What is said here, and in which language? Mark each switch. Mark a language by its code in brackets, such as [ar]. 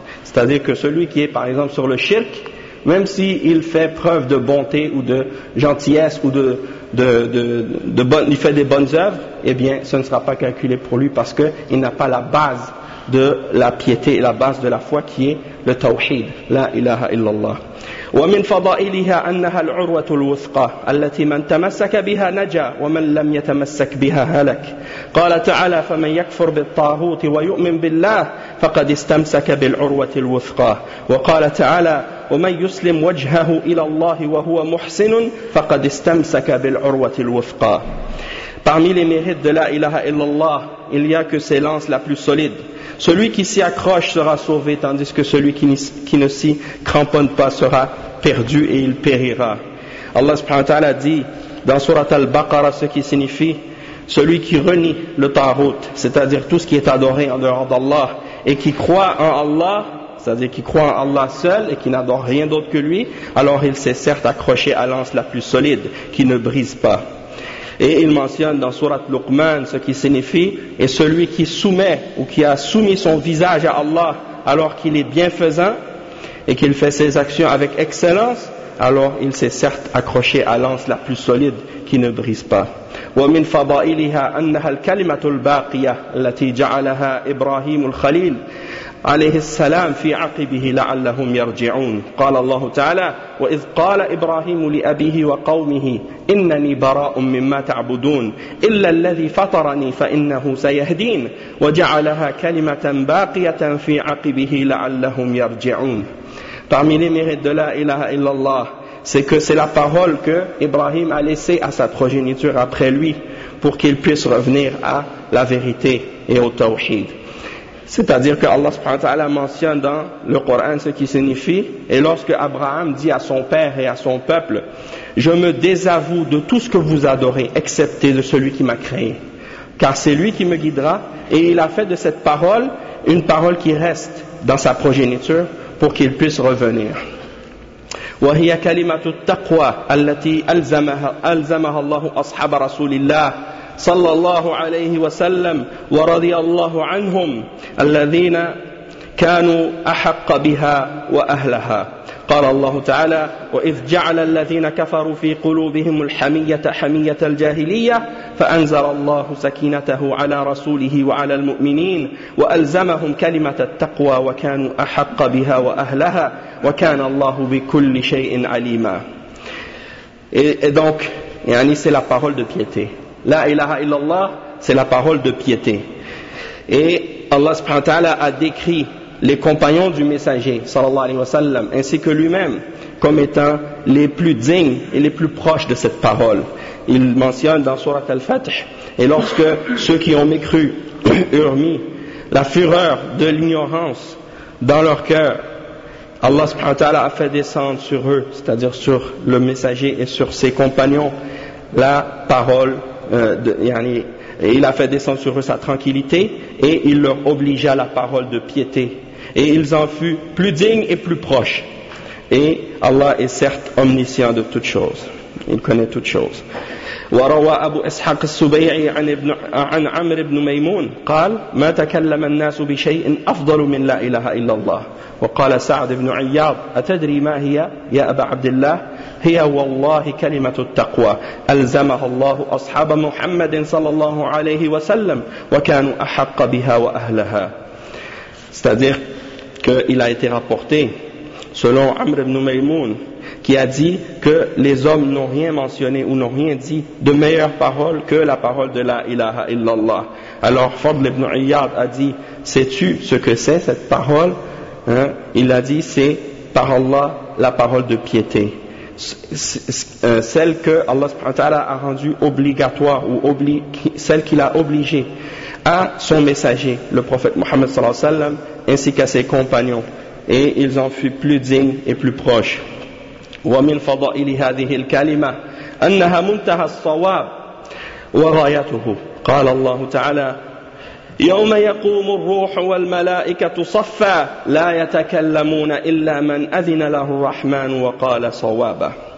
[fr] C'est-à-dire que celui qui est par exemple sur le shirk, même s'il fait preuve de bonté ou de gentillesse ou il fait des bonnes œuvres, eh bien ce ne sera pas calculé pour lui parce qu'il n'a pas la base de la piété et la base de la foi qui est le tawhid, la ilaha illallah. [ar] ومن فضائلها أنها العروة الوثقى التي من تمسك بها نجا ومن لم يتمسك بها هلك. قال تعالى فمن يكفر بالطاغوت ويؤمن بالله فقد استمسك بالعروة الوثقى. وقال تعالى ومن يسلم وجهه إلى الله وهو محسن فقد استمسك بالعروة الوثقى. [fr] Parmi les mérites de la ilaha illallah, il y a que ses lances la plus solide. Celui qui s'y accroche sera sauvé, tandis que celui qui ne s'y cramponne pas sera perdu et il périra. Allah subhanahu wa ta'ala dit dans surat al-Baqarah ce qui signifie « Celui qui renie le tarot, c'est-à-dire tout ce qui est adoré en dehors d'Allah, et qui croit en Allah, c'est-à-dire qui croit en Allah seul et qui n'adore rien d'autre que lui, alors il s'est certes accroché à l'anse la plus solide, qui ne brise pas. » Et il mentionne dans surat Luqman ce qui signifie « Et celui qui soumet ou qui a soumis son visage à Allah alors qu'il est bienfaisant et qu'il fait ses actions avec excellence, alors il s'est certes accroché à l'anse la plus solide qui ne brise pas. » [ar] ومن فضائلها أنها الكلمة الباقية التي جعلها إبراهيم الخليل عليه السلام في عقبه لعلهم يرجعون. قال الله تعالى وإذ قال إبراهيم لأبيه وقومه إنني براء مما تعبدون إلا الذي فطرني فإنه سيهدين وجعلها كلمة باقية في عقبه لعلهم يرجعون. [fr] Parmi les mérites de la ilaha illallah, c'est que c'est la parole que Ibrahim a laissée à sa progéniture après lui pour qu'il puisse revenir à la vérité et au tawhid. C'est-à-dire que Allah subhanahu wa ta'ala mentionne dans le Coran ce qui signifie, et lorsque Abraham dit à son père et à son peuple, je me désavoue de tout ce que vous adorez, excepté de celui qui m'a créé, car c'est lui qui me guidera, et il a fait de cette parole une parole qui reste dans sa progéniture pour qu'il puisse revenir. [ar] وهي كلمة التقوى التي ألزمها الله أصحاب رسول الله صلى الله عليه وسلم ورضي الله عنهم الذين كانوا أحق بها وأهلها. قال الله تعالى وإذ جعل الذين كفروا في قلوبهم الحمية حمية الجاهلية فأنزل الله سكينته على رسوله وعلى المؤمنين وألزمهم كلمة التقوى وكانوا أحق بها وأهلها وكان الله بكل شيء عليما. [fr] Et donc, yani c'est la parole de piété. La ilaha illallah, c'est la parole de piété. Et Allah subhanahu wa ta'ala a décrit les compagnons du messager sallallahu alayhi wa sallam, ainsi que lui-même, comme étant les plus dignes et les plus proches de cette parole. Il mentionne dans Surat al-Fath, et lorsque ceux qui ont mécru eurent mis la fureur de l'ignorance dans leur cœur, Allah subhanahu wa ta'ala a fait descendre sur eux, c'est-à-dire sur le messager et sur ses compagnons, la parole et il a fait descendre sur eux sa tranquillité et il leur obligea la parole de piété. Et ils en furent plus dignes et plus proches. Et Allah est certes omniscient de toutes choses. Il connaît toutes choses. [ar] وروى أبو إسحاق السبيعي عن عمرو بن ميمون قال ما تكلم الناس بشيء أفضل من لا إله إلا الله وقال سعد بن عياض أتدري ما هي يا أبا عبد الله هي والله كلمة التقوى ألزمها الله أصحاب محمد صلى الله عليه وسلم وكانوا أحق بها وأهلها. [fr] C'est-à-dire qu'il a été rapporté selon Amr ibn Maymoun, qui a dit que les hommes n'ont rien mentionné ou n'ont rien dit de meilleure parole que la parole de la ilaha illallah. Alors Fadl ibn Iyad a dit, sais-tu ce que c'est cette parole? Hein? Il a dit, c'est par Allah la parole de piété. Celle que Allah subhanahu wa ta'ala a rendue obligatoire ou celle qu'il a obligée à son messager, le prophète Muhammad sallallahu alayhi wa sallam, ainsi qu'à ses compagnons. Et ils en furent plus dignes et plus proches. [ar] ومن فضائل هذه الكلمة أنها منتهى الصواب وغايته قال الله تعالى يوم يقوم الروح والملائكة صفا لا يتكلمون إلا من أذن له الرحمن وقال صوابا